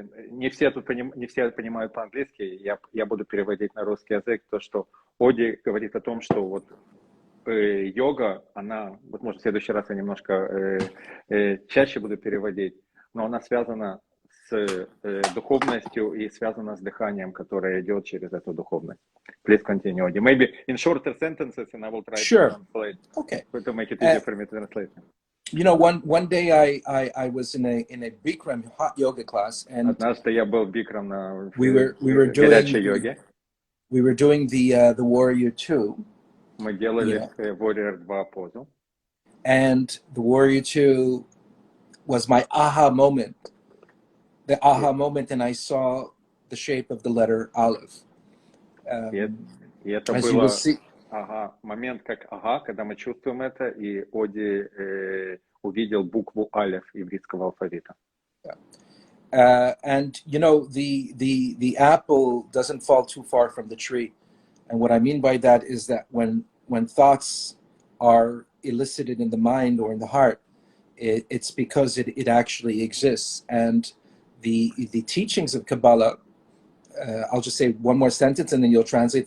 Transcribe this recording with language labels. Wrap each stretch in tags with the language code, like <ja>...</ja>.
<ru>Не все понимают по-английски, я буду переводить на русский язык то, что Оди говорит о том, что вот йога, она, вот может в следующий раз я немножко чаще буду переводить, но она связана с духовностью и связана с дыханием, которое идет через эту духовность.</ru> <en>Please continue, Odi. Maybe in shorter sentences, and I will try to translate. Okay. To make it easier for me to translate. You know, one day I was in a Bikram hot yoga class, and</en> <ru>однажды я был Бикрам на горячей йоге.</ru> <en>We were doing the Warrior 2.</en> <ru>Мы делали Warrior 2 позу.</ru> <en>And the Warrior 2 was my aha moment. The aha moment, and I saw the shape of the letter Aleph.</en> <ru>И это было момент как когда мы чувствуем это, и Оди увидел букву Алеф еврейского алфавита.</ru> <en>And you know, the apple doesn't fall too far from the tree. And what I mean by that is that when thoughts are elicited in the mind or in the heart, it's because it actually exists. And the teachings of Kabbalah, I'll just say one more sentence and then you'll translate.</en>